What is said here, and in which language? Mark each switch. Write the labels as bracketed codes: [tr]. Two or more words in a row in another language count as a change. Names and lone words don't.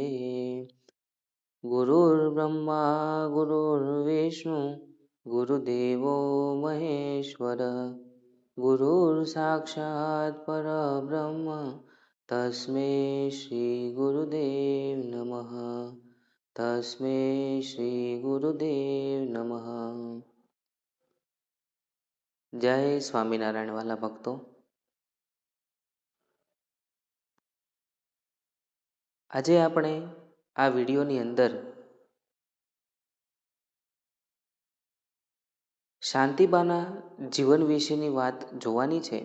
[sa] गुरुर्ब्रह्मा गुरुर्विष्णु गुरुदेवो महेश्वर गुरुर्साक्षात् परब्रह्म तस्मै श्री गुरुदेव नमः तस्मै श्री गुरुदेव नमः। [gu] જય સ્વામિનારાયણ વાલા ભક્તો, આજે આપણે આ વિડીયોની અંદર શાંતિબાના જીવન વિશેની વાત જોવાની છે।